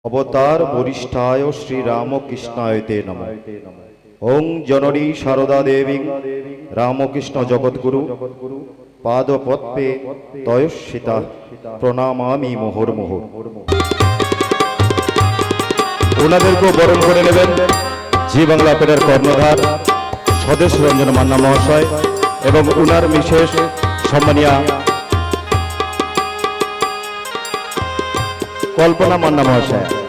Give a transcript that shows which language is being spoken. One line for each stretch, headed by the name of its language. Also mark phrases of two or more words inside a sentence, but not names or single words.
Sanskrit: अवतार वरिष्ठाय श्रीरामकृष्णाय ते नमः। ओं जननी शारदा देवी रामकृष्ण जगद्गुरु पादपद्मे तयस्थिता प्रणामामि मुहुर्मुहुः।
Bangla: ওনাদেরকে বরণ করে নেবেন জি বাংলা পেটার কর্ণধার স্বদেশ রঞ্জন মান্না মহাশয় এবং উনার বিশেষ সম্মানীয়া কল্পনা মান্না মহাশয়।